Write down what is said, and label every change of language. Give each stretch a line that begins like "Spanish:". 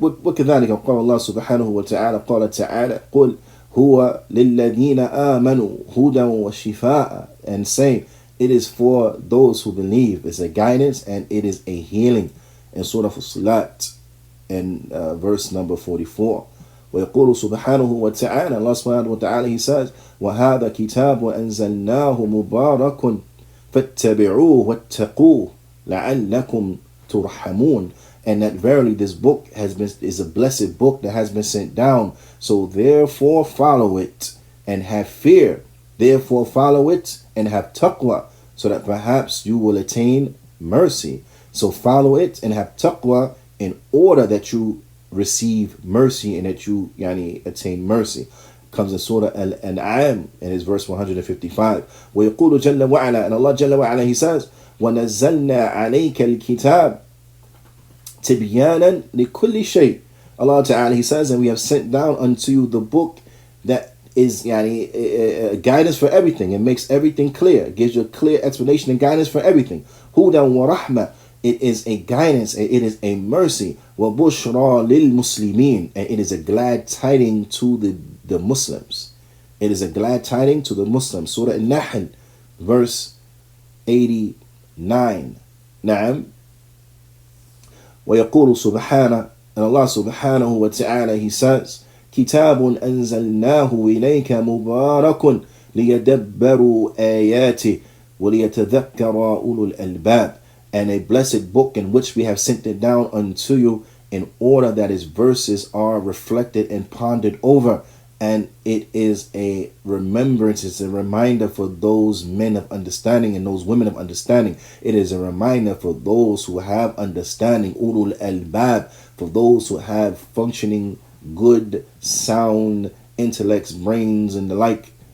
Arabic: وكذلك قال الله سبحانه وتعالى, قال تعالى, قل هو للذين آمنوا هدى وشفاء,
English: and say, it is for those who believe. It's a guidance and it is a healing. In Surah Fussilat, in verse number 44.
Arabic: ويقول سبحانه وتعالى, Allah subhanahu wa ta'ala,
English: he says,
Arabic: وهذا كتاب أنزلناه مبارك فاتبعوه واتقوه لعلكم ترحمون.
English: And that verily this book is a blessed book that has been sent down. So therefore follow it and have fear. Therefore follow it and have taqwa, so that perhaps you will attain mercy. So follow it and have taqwa in order that you receive mercy and that you attain mercy. Comes in Surah Al-An'am in his verse 155.
Arabic: ويقول جل وعلا,
English: and Allah Jalla wa'ala, he says,
Arabic: وَنَزَّلْنَا عَلَيْكَ الْكِتَابِ تِبْيَانًا لِكُلِّ شَيْءٍ.
English: Allah Ta'ala, he says, and we have sent down unto you the book that is guidance for everything. It makes everything clear. It gives you a clear explanation and guidance for everything.
Arabic: هُدًى وَرَحْمَةً,
English: it is a guidance and it is a mercy.
Arabic: وَبُشْرَى لِلْمُسْلِمِينَ,
English: and it is a glad tiding to the Muslims. It is a glad tiding to the Muslims. Surah Al-Nahl, verse 89. Naam.
Arabic: ويقول سبحانه,
English: and Allah subhanahu wa ta'ala, he says,
Arabic: كتاب أنزلناه إليك مبارك ليدبروا آياته وليتذكر أولو الألباب.
English: and a blessed book in which we have sent it down unto you in order that its verses are reflected and pondered over. And it is a remembrance, it's a reminder for those men of understanding and those women of understanding. It is a reminder for those who have understanding, ulul albab, for those who have functioning, good, sound intellects, brains, and the like.